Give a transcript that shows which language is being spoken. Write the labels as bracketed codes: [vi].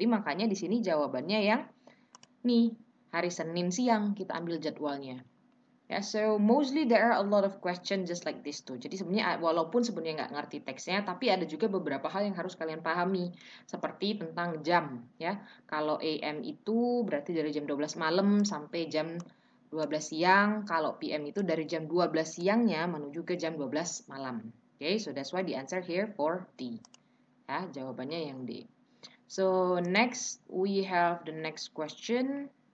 [id] Jadi makanya di sini jawabannya yang nih hari Senin siang kita ambil jadwalnya. [en] Ya, so mostly there are a lot of questions just like this too. [id] Jadi sebenarnya walaupun sebenarnya nggak ngerti teksnya, tapi ada juga beberapa hal yang harus kalian pahami, seperti tentang jam. Ya, kalau AM itu berarti dari jam 12 malam sampai jam 12 siang, kalau PM itu dari jam 12 siangnya menuju ke jam 12 malam. [en] Okay, so that's why the answer here for D. [id] Ya, jawabannya yang D. [en] So next we have the next question.